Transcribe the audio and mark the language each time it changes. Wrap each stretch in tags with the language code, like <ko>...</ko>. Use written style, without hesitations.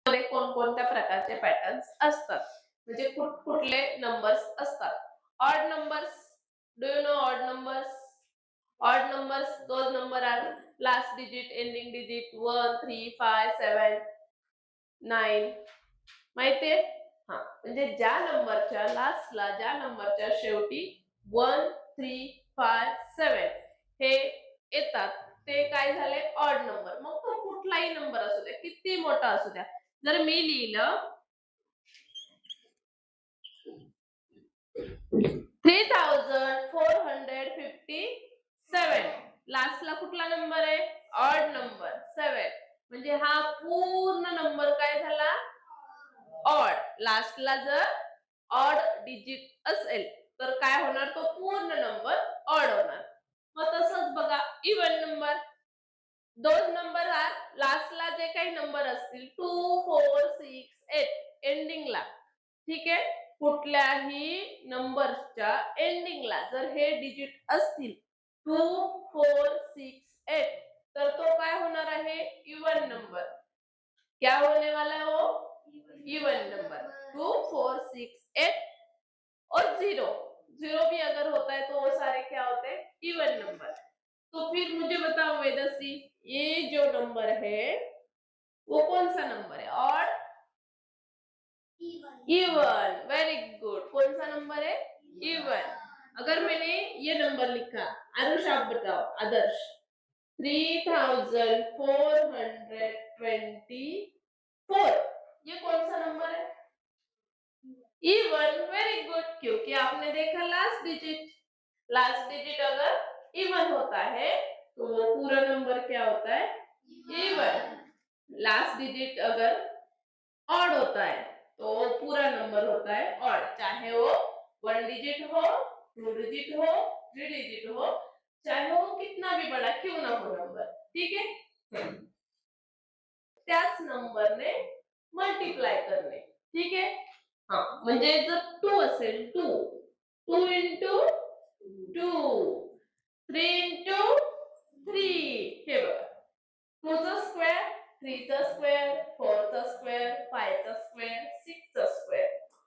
<mr>कोणकोणत्या प्रकारचे पॅटर्न्स असतात, म्हणजे कुठले नंबर्स असतात.</mr> <en>Odd numbers, do you know odd numbers? Odd numbers those number are last digit, ending digit 1, 3, 5, 7, 9.</en> <mr>माहितीये? हा, म्हणजे ज्या नंबरच्या लास्टला, ज्या नंबरच्या शेवटी 1, 3, 5, 7 हे येतात ते काय झाले? Odd number. मग तो कुठलाही नंबर असू द्या, किती मोठा असू द्या. जर मी लिहिलं 3457, लास्टला कुठला नंबर आहे? Odd number 7. म्हणजे हा पूर्ण नंबर काय झाला? ऑड. लास्टला जर ऑड डिजिट असेल तर काय होणार? तो पूर्ण नंबर ऑड होणार. मग तसंच बघा इवन नंबर, दोन नंबर आर लास्टला जे काही नंबर असतील 2, 4, 6, 8 एंडिंगला, ठीक आहे, कुठल्याही नंबरच्या एंडिंगला जर हे डिजिट असतील 2, 4, 6, 8 तर तो काय होणार आहे?</mr> <hi>Even number. क्या होने वाला है वो? Even number. 2, 4, 6, 8 और 0 भी अगर होता है तो वो सारे क्या होते हैं? Even number. तो फिर मुझे बताओ वेदश्री, ये जो नंबर है वो कौन सा नंबर है? Odd, even.</hi> <en>Very good.</en> <hi>कौन सा नंबर है? इवन. अगर मैंने ये नंबर लिखा, आदर्श आप बताओ, आदर्श 3424, ये कौन सा नंबर है? इवन.</hi> <en>Very good.</en> <hi>क्योंकि आपने देखा लास्ट डिजिट, लास्ट डिजिट अगर इवन होता है तो वो पूरा नंबर क्या होता है? इवन. लास्ट डिजिट अगर ऑड होता है तो वो पूरा नंबर होता है ऑड, चाहे वो 1 डिजिट हो, 2 डिजिट हो, 3 डिजिट हो, चाहे वो कितना भी बड़ा क्यों ना हो नंबर. ठीक है?</hi> <mr>त्याच नंबरने मल्टिप्लाय करणे. ठीक आहे? हा, म्हणजे जर 2 असेल, 2 into 2, 3 into 3, हे बघा 2 चा स्क्वेअर, 3 चा स्क्वेअर, 4 चा स्क्वेअर, 5 चा स्क्वेअर, 6 चा स्क्वेअर.</mr>